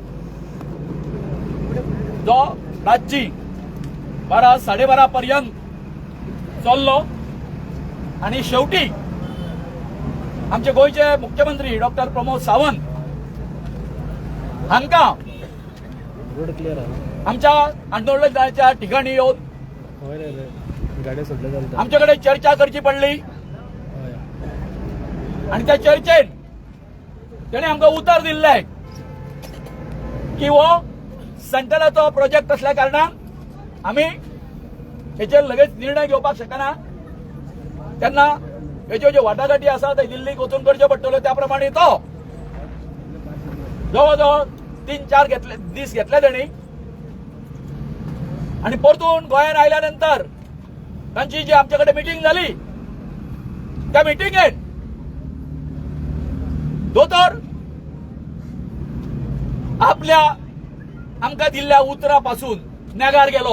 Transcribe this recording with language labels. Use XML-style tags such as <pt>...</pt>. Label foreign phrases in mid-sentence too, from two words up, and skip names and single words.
<kok>जो रातची 12-12:30 पर्यंत चल्लो आणि शेवटी आमचे गोयचे मुख्यमंत्री डॉक्टर प्रमोद सावंत हांकां आमच्या आंदोलनाच्या ठिकाणी येऊन आमच्याकडे चर्चा करची पडली आणि त्या चर्चेत त्याने आमकां उतर दिल्ले की हो सेंटराचो प्रोजेक्ट असल्या कारणान आम्ही हेचेर लगेच निर्णय घेवपाक शकना. तेन्ना हेच्यो ज्यो वाटाघाटी आसा ते दिल्लीक वचून करच्यो पडटल्यो. त्या प्रमाणे तो जवळजवळ 3-4 दीस घेतले तेणी आणि परतून गोंयांत आयल्या नंतर तांची जी आमच्याकडे मिटींग झाली, त्या मिटींगेत दोतोर आपल्या आमकां दिल्ल्या उतरापासून नेगार गेलो.</kok>